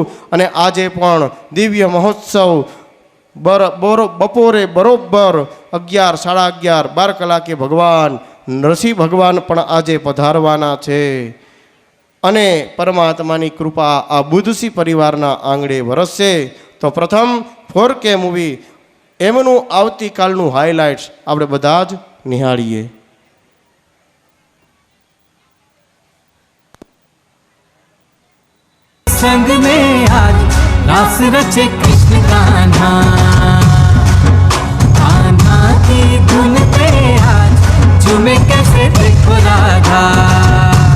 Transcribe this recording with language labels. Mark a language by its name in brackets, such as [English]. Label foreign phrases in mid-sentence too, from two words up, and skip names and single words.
[Gujarati] અને આજે પણ દિવ્ય મહોત્સવ બપોરે બરોબર 11, 11:30, 12 કલાકે ભગવાન નરસિંહ ભગવાન પણ આજે પધારવાના છે. અને પરમાત્માની કૃપા આ બુદ્ધસિંહ પરિવારના આંગણે વરસશે. તો પ્રથમ 4K મૂવી એમનું આવતીકાલનું હાઇલાઇટ્સ આપણે બધા જ નિહાળીએ. [Hindi] संग में आज रास रचे कृष्ण कान्हा, कान्हा की धुन पे आज झूमे कैसे देखो राधा.